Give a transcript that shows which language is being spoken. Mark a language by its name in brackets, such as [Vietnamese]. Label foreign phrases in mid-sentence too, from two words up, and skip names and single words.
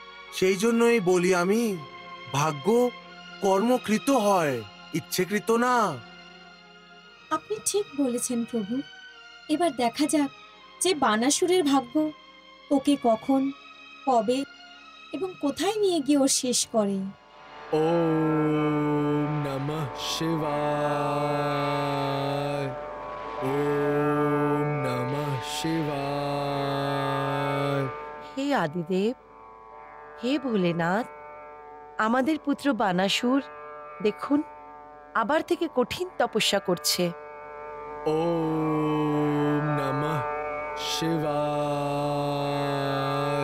[Bangla] সেই জন্যই বলি আমি, ভাগ্য কর্মকৃত হয়, ইচ্ছেকৃত না। আপনি ঠিক বলেছেন প্রভু। এবার দেখা যাক যে বানাসুরের ভাগ্য ওকে কখন, কবে এবং কোথায় নিয়ে গিয়ে ও শেষ করে। [Sanskrit] ওম নমঃ শিবায়, ওম নমঃ শিবায়। [Bangla] হে আদিদেব, হে ভোলেনাথ, আমাদের পুত্র বানাসুর দেখুন আবার থেকে কঠিন তপস্যা করছে। [Sanskrit] ওম নমঃ শিবায়।